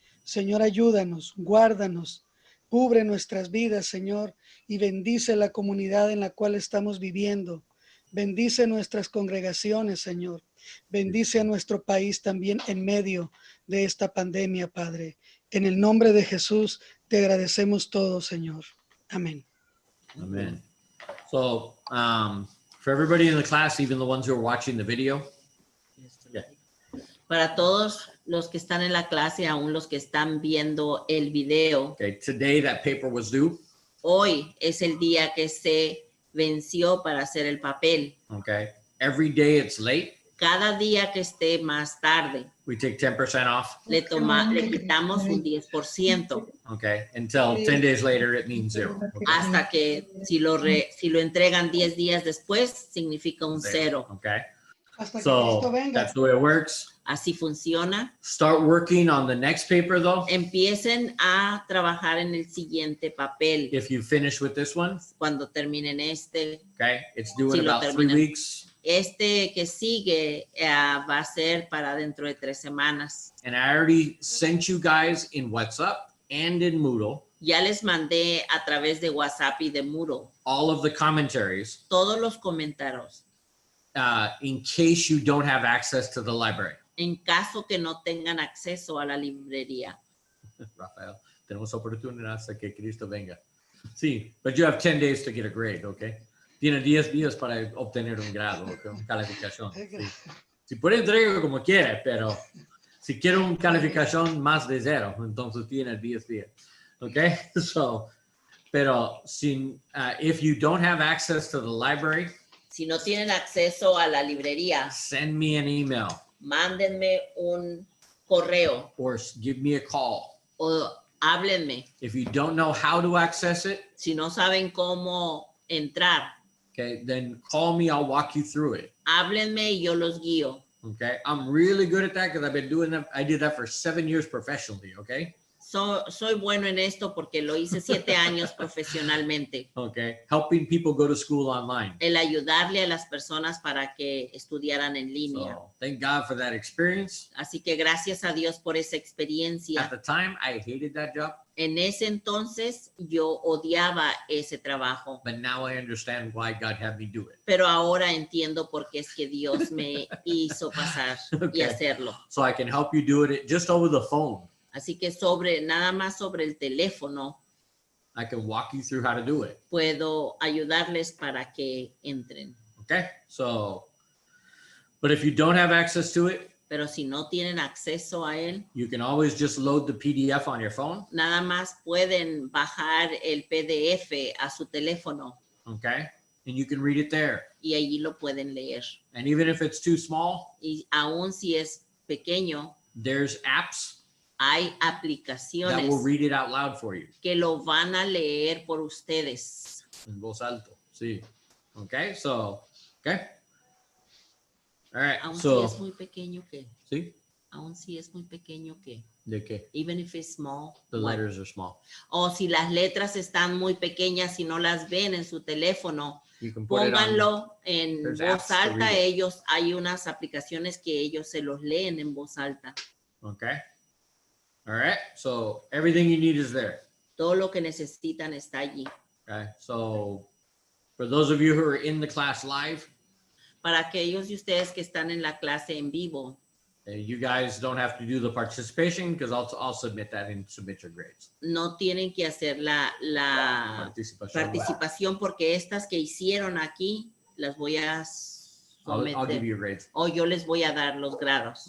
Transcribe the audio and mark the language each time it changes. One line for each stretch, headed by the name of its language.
Spanish: Señor, ayúdanos, guárdanos, cubre nuestras vidas, Señor, y bendice la comunidad en la cual estamos viviendo. Bendice nuestras congregaciones, Señor. Bendice a nuestro país también en medio de esta pandemia, Padre. En el nombre de Jesús te agradecemos todo, Señor. Amén.
English: Amen. So, for everybody in the class, even the ones who are watching the video, Yeah.
Spanish: Para todos los que están en la clase, aún los que están viendo el video,
English: okay, today that paper was due.
Spanish: hoy es el día que se venció para hacer el papel.
English: Okay. Every day it's late,
Spanish: Cada día que esté más tarde,
English: we take 10% off.
Spanish: le quitamos un 10%,
English: Okay. Until 10 days later, it means 0. Okay.
Spanish: hasta que si lo entregan 10 días después, significa un 0.
English: Okay.
Spanish: Hasta que
English: So
Spanish: Cristo venga.
English: that's the way it works.
Spanish: Así funciona.
English: Start working on the next paper though.
Spanish: Empiecen a trabajar en el siguiente papel.
English: If you finish with this one,
Spanish: Cuando terminen este,
English: okay, it's due
Spanish: Si
English: in
Spanish: lo
English: about 3
Spanish: terminan.
English: weeks.
Spanish: este que sigue va a ser para dentro de 3 semanas.
English: And I already sent you guys in WhatsApp and in Moodle
Spanish: Ya les mandé a través de WhatsApp y de Moodle
English: all of the commentaries
Spanish: todos los comentarios
English: in case you don't have access to the library.
Spanish: en caso que no tengan acceso a la librería. Rafael, tenemos oportunidad hasta que Cristo venga.
English: Sí, but you have 10 days to get a grade, okay?
Spanish: Tiene 10 días para obtener un grado, okay, una calificación. Sí. Si puede entregar como quiere, pero si quiere una calificación más de 0, entonces tiene 10 días, okay?
English: So, pero if you don't have access to the library,
Spanish: Si no tienen acceso a la librería,
English: send me an email
Spanish: mándenme un correo
English: or give me a call.
Spanish: o háblenme.
English: If you don't know how to access it,
Spanish: Si no saben cómo entrar,
English: okay, then call me, I'll walk you through it.
Spanish: háblenme y yo los guío.
English: Okay, I'm really good at that because I've been doing that. I did that for 7 years professionally. Okay,
Spanish: Soy bueno en esto porque lo hice 7 años profesionalmente.
English: okay, helping people go to school online.
Spanish: El ayudarle a las personas para que estudiaran en línea.
English: So thank God for that experience.
Spanish: Así que gracias a Dios por esa
English: At
Spanish: experiencia.
English: the time, I hated that job,
Spanish: En ese entonces yo odiaba ese trabajo,
English: but now I understand why God had me do it.
Spanish: pero ahora entiendo por qué es que Dios me hizo pasar y
English: Okay.
Spanish: hacerlo.
English: So I can help you do it just over the phone.
Spanish: Así que nada más sobre el teléfono
English: I can walk you through how to do it.
Spanish: puedo ayudarles para que entren.
English: Okay, so, but if you don't have access to it,
Spanish: Pero si no tienen acceso a él,
English: you can always just load the PDF on your phone.
Spanish: nada más pueden bajar el PDF a su teléfono
English: Okay, and you can read it there.
Spanish: y allí lo pueden leer.
English: And even if it's too small,
Spanish: Y aún si es pequeño,
English: there's apps
Spanish: hay
English: that
Spanish: aplicaciones
English: will read it out loud for you
Spanish: que lo van a leer por ustedes.
English: en voz alto. Sí. Okay, so, okay. All right,
Spanish: Aún si
English: so,
Spanish: es muy pequeño que, sí, aún si es muy pequeño que, ¿de qué?
English: even if it's small. The what? letters are small.
Spanish: O si las letras están muy pequeñas y no las ven en su teléfono,
English: You can put it on.
Spanish: pónganlo en
English: There's
Spanish: voz
English: apps to
Spanish: alta.
English: read it.
Spanish: Hay unas aplicaciones que ellos se los leen en voz alta.
English: Okay. All right, so everything you need is there.
Spanish: Todo lo que necesitan está allí.
English: Okay, so for those of you who are in the class live,
Spanish: Para aquellos de ustedes que están en la clase en vivo,
English: you guys don't have to do the participation because I'll submit that and submit your grades.
Spanish: no tienen que hacer la Participación. participación porque estas que hicieron aquí las voy a
English: I'll give
Spanish: someter
English: you your grades.
Spanish: o yo les voy a dar los grados,